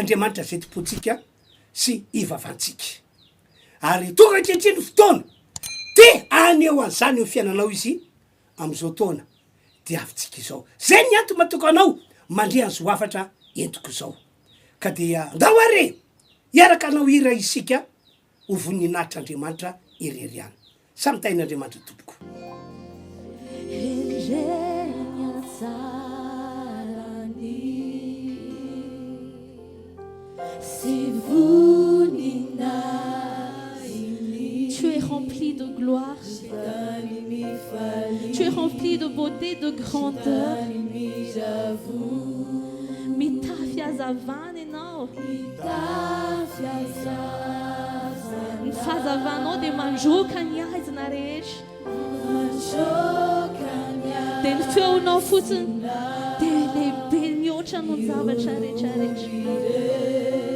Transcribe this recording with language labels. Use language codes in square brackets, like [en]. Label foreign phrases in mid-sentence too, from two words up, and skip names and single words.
[mg] Andriamanitra zay tompontsika sy ivavantsika ary tonga ankehitriny fotoana de aneo an'izany eo fiainanao izy am'izao taona de avitsika izao zay ny anto matoka anao mandre azo afatra entiko izao ka dia ndao are hiaraka anao hira isika ho voninahitr'Andriamanitra irery any samy tain'Andriamanitra tompoko [fr] Tu es rempli de gloire, tu es rempli de beauté, de grandeur. [mg] Mitafy hazavana ianao, ny fahazavanao dia mandroka ny aizina rehetra, dia ny feonao fotsiny dia lehibe mihoatra noho ny zavatra rehetrarehetra.